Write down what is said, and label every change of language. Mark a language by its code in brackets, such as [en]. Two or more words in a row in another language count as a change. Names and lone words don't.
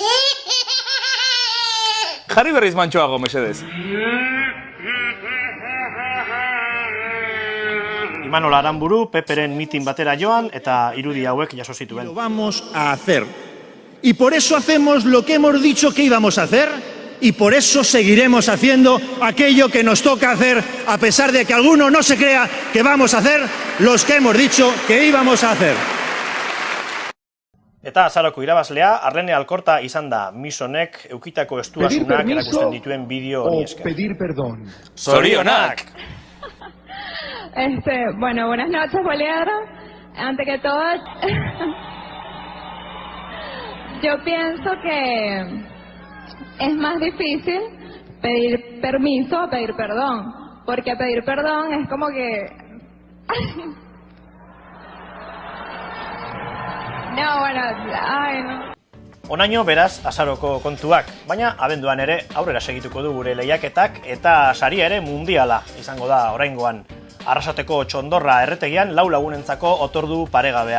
[eu] Jarri berriz mantxoago, mesedez. Imanol Aranburu, Peperen mitin batera joan eta irudi hauek jaso zituen. [es] Lo vamos a hacer. Y por eso hacemos lo que hemos dicho que íbamos a hacer y por eso seguiremos haciendo aquello que nos toca hacer a pesar de que alguno no se crea que vamos a hacer los que hemos dicho que íbamos a hacer. [eu] Eta azaroko irabazlea, Arlene Alkorta izan da, Misonek eukitako estuasunak erakusten dituen bideo honi esker. [es] Pedir perdón. [eu] Zorionak! [es] Bueno, buenas noches, Poliedro. Antes que todo, yo pienso que es más difícil pedir permiso a pedir perdón, porque pedir perdón es como que... No, bueno, ay, no. [eu] Onaino beraz azaroko kontuak, baina abenduan ere aurrera segituko du gure lehiaketak eta saria ere mundiala izango da oraingoan. Arrasateko txondorra erretegian 4 lagunentzako otordu paregabea.